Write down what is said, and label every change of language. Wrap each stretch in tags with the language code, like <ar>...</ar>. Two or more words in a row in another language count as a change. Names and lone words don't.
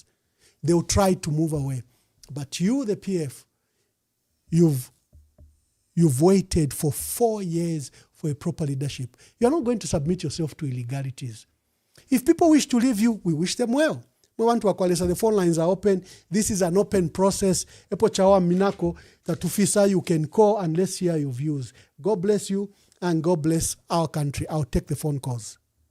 <en>They will try to move away. But you, the PF, you've waited for 4 years for a proper leadership. You're not going to submit yourself to illegalities. If people wish to leave you, we wish them well. We want to acquire. The phone lines are open. This is an open process.</en> <bem>Epo chawa minako tatufisa,</bem> <en>you can call and let's hear your views. God bless you and God bless our country. I'll take the phone calls.</en>